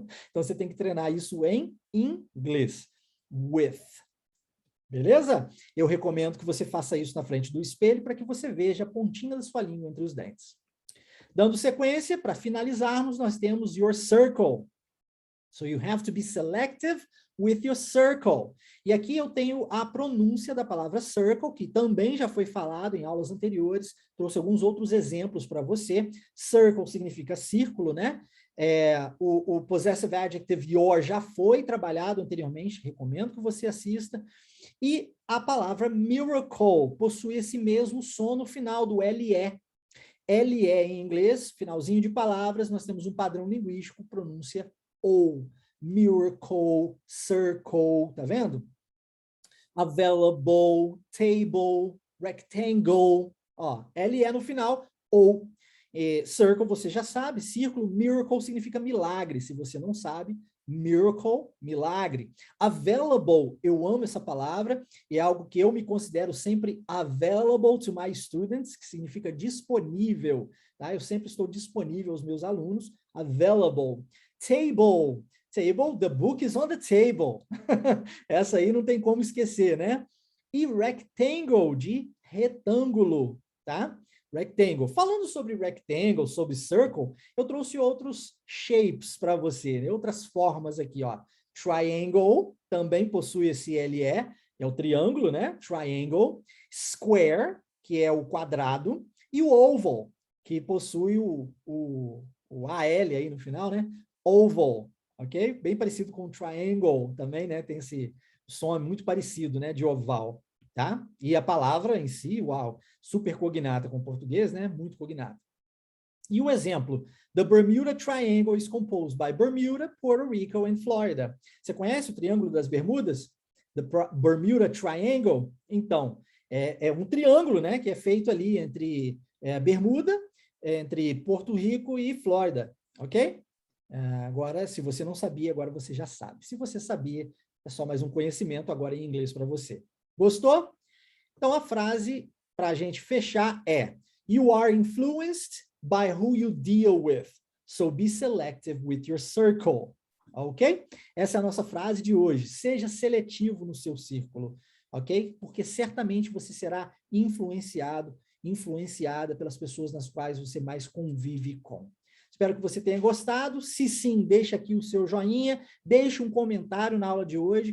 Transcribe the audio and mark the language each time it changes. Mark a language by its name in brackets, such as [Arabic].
[Portuguese] Então, você tem que treinar isso em inglês. With. Beleza? Eu recomendo que você faça isso na frente do espelho para que você veja a pontinha da sua língua entre os dentes. Dando sequência, para finalizarmos, nós temos your circle. [English] So you have to be selective with your circle. [Portuguese] E aqui eu tenho a pronúncia da palavra circle, que também já foi falado em aulas anteriores, trouxe alguns outros exemplos para você. Circle significa círculo, né? O possessive adjective your já foi trabalhado anteriormente, recomendo que você assista. E a palavra miracle possui esse mesmo som no final do LE. LE em inglês, finalzinho de palavras, nós temos um padrão linguístico, pronúncia ou. Miracle, circle, tá vendo? Available, table, rectangle, ó, LE no final, ou. Circle, você já sabe, círculo, miracle significa milagre, se você não sabe, miracle, milagre. Available, eu amo essa palavra, é algo que eu me considero sempre [English] available to my students, [Portuguese] que significa disponível, tá? Eu sempre estou disponível aos meus alunos, available. [English] Table, table, the book is on the table. [Portuguese] Essa aí não tem como esquecer, né? E rectangle, de retângulo, tá? Rectangle. Falando sobre rectangle, sobre circle, eu trouxe outros shapes para você, né? Outras formas aqui, ó. Triangle, também possui esse LE, é o triângulo, né? Triangle. Square, que é o quadrado. E o oval, que possui o AL aí no final, né? Oval, ok? Bem parecido com o triangle também, né? Tem esse som muito parecido, né? De oval. Tá? E a palavra em si, uau, super cognata com o português, né? Muito cognata. E o exemplo, [English] the Bermuda Triangle is composed by Bermuda, Puerto Rico and Florida. [Portuguese] Você conhece o Triângulo das Bermudas? [English] The Bermuda Triangle? [Portuguese] Então, é um triângulo, né? Que é feito ali entre Bermuda, entre Porto Rico e Flórida, ok? Agora, se você não sabia, agora você já sabe. Se você sabia, é só mais um conhecimento agora em inglês para você. Gostou? Então, a frase para a gente fechar é: [English] You are influenced by who you deal with, so be selective with your circle. [Portuguese] Ok? Essa é a nossa frase de hoje. Seja seletivo no seu círculo, ok? Porque certamente você será influenciado, influenciada pelas pessoas nas quais você mais convive com. Espero que você tenha gostado. Se sim, deixa aqui o seu joinha, deixe um comentário na aula de hoje.